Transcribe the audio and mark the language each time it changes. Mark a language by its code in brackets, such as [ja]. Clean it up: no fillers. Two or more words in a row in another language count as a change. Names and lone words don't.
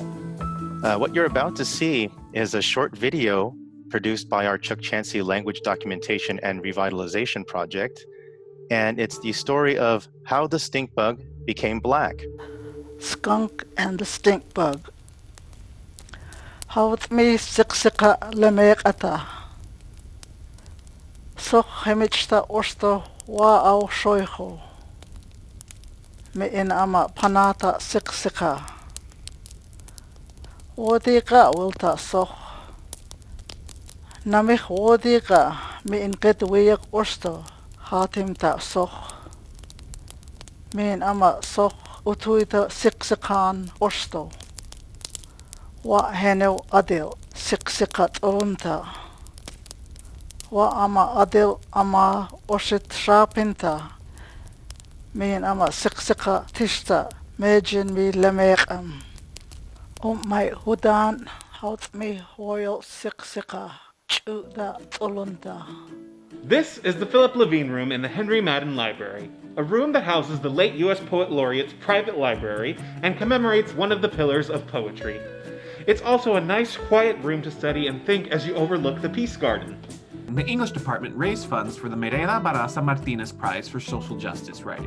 [en] What you're about to see is a short video produced by our Chukchansi Language Documentation and Revitalization Project, and it's the story of how the stink bug became black. Skunk and the stink bug. [yok] Hawt me siksika lemeqata. Sok hemichta orsto wa au shoiho. Me in ama panata siksika. Wodiga wilta sok. Namich wodiga me in gedweyak orsto hatim ta sok. Me in ama sok utuita siksikan orsto. Wa henel adil siksikat onta. Wa ama adil ama oshit shapinta. Min ama siksika tishta mejin mi lemeqam. My hudan haut me hoyal siksika chuda tolunta. [en] This is the Philip Levine Room in the Henry Madden Library, a room that houses the late U.S. Poet Laureate's private library and commemorates one of the pillars of poetry. It's also a nice, quiet room to study and think as you overlook the Peace Garden. The English department raised funds for the Mereda Barraza Martinez Prize for Social Justice Writing.